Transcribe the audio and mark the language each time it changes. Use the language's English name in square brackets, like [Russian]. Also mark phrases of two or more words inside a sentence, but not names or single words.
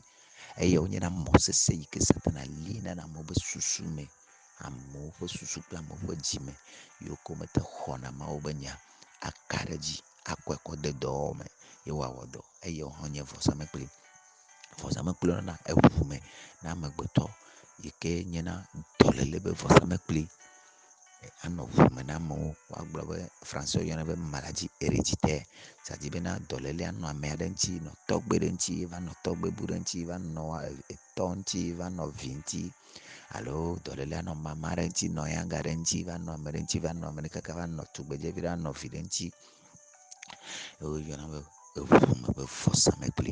[Ewe] Eyawo nye na mɔsese yi ke Satana lina ɖe amewo be susu me, amewo ƒe susu kple amewo ƒe dzi me, yiwo ke mete xɔna Mawu be nya aka ɖe dzi akɔe kɔ de dɔwɔwɔ me ye wòawɔ dɔ. Eyawo hã nye vɔsamlekpui. Vɔsamlekpui nɔna eʋu me na amegbetɔ yi ke nye na dɔléle be vɔsamlekpui anɔ ʋu me na amewo. Woagblɔ be français woyɔnɛ be [French] maladie héréditaire, c'est-à-dire [Ewe] bena dɔléle anɔ ame aɖe ŋuti, nɔ tɔgbe ɖe ŋuti, va nɔ tɔgbebu ɖe ŋuti, va nɔ etɔ ŋuti, va nɔ vi ŋuti, alo dɔléle anɔ mama ɖe ŋuti, nɔ yanga ɖe ŋuti, va nɔ ame ɖe ŋuti, va nɔ ame ɖe kaka va nɔ tugbedzevi ɖe anɔ vi ɖe ŋuti. Woyɔna be eʋu me be vɔsamlekpui.